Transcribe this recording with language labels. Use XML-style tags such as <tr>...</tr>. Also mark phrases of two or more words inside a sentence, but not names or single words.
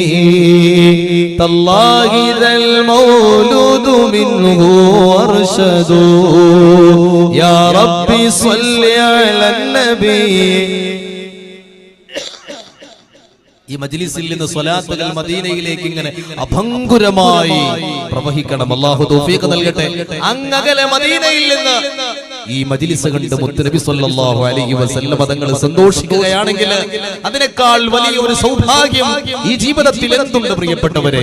<ar>تالله ذا المولود منه أرشد يا ربي صل على النبي.</ar> <ml>ഈ മജ്ലിസിൽ നിന്ന് സ്വലാത്തുകൾ മദീനയിലേക്ക് ഇങ്ങനെ അഭംഗുരമായി പ്രവഹിക്കണം. അല്ലാഹു തൗഫീഖ് നൽകട്ടെ. അങ്ങകലെ മദീനയിൽ നിന്ന് ഈ മജ്ലിസ് കണ്ട് മുത്തുനബി</ml> <ar>صلى الله عليه وسلم</ar> <ml>തങ്ങൾ സന്തോഷിക്കുകയാണെങ്കിൽ അതിനേക്കാൾ വലിയ ഒരു സൗഭാഗ്യം ഈ ജീവിതത്തിൽ എന്തുണ്ട് പ്രിയപ്പെട്ടവരെ?</ml>